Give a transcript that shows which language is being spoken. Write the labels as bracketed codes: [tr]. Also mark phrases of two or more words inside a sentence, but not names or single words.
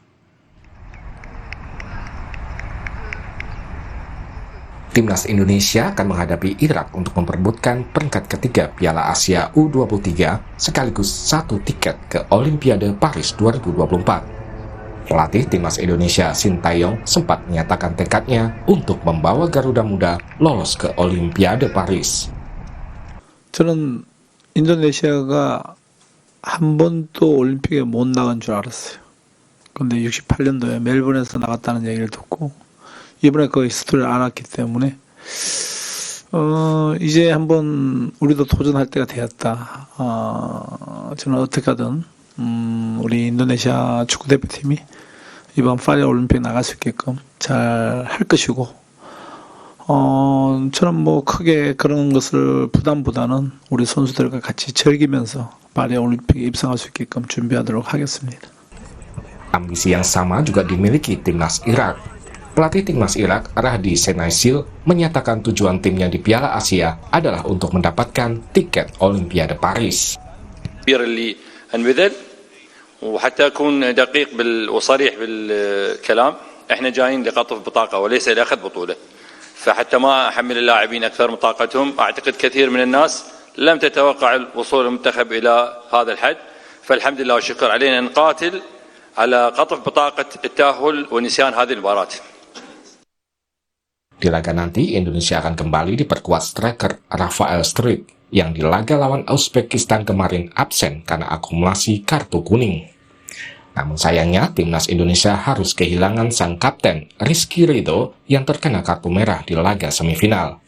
[id] Timnas Indonesia akan menghadapi Irak untuk memperebutkan peringkat ketiga Piala Asia U23 sekaligus satu tiket ke Olimpiade Paris 2024. Pelatih Timnas Indonesia Sintayong sempat menyatakan tekadnya untuk membawa Garuda Muda lolos ke Olimpiade Paris. [ko] 저는 인도네시아가 한 번도 올림픽에 못 나간 줄 알았어요. 근데 68년도에 멜번에서 나갔다는 얘기를 듣고 이번에 그 스토리를 알았기 때문에 이제 한번 우리도 도전할 때가 되었다. 저는 어떻게든 우리 인도네시아 축구 대표팀이 이번 파리 올림픽 나갈 수 있게끔 잘 할 것이고 저는 뭐 크게 그런 것을 부담보다는 우리 선수들과 같이 즐기면서 파리 올림픽에 입성할 수 있게끔 준비하도록 하겠습니다. [id] Ambisi yang sama juga dimiliki Timnas Irak. Pelatih Timnas Irak, Rahdi Senaisil, menyatakan tujuan timnya di Piala Asia adalah untuk mendapatkan tiket Olimpiade Paris. [ar] اللي انبذل وحتى اكون دقيق وصريح بالكلام، احنا جايين لقطف بطاقه وليس لاخذ بطوله، فحتى ما احمل اللاعبين اكثر من طاقتهم، اعتقد كثير من الناس لم تتوقع وصول المنتخب الى هذا الحد، فالحمد لله والشكر علينا نقاتل على قطف بطاقه التاهل ونسيان هذه المباراه. [id] Di laga nanti, Indonesia akan kembali diperkuat striker Rafael Struijk yang di laga lawan Uzbekistan kemarin absen karena akumulasi kartu kuning. Namun sayangnya, Timnas Indonesia harus kehilangan sang kapten Rizky Ridho yang terkena kartu merah di laga semifinal.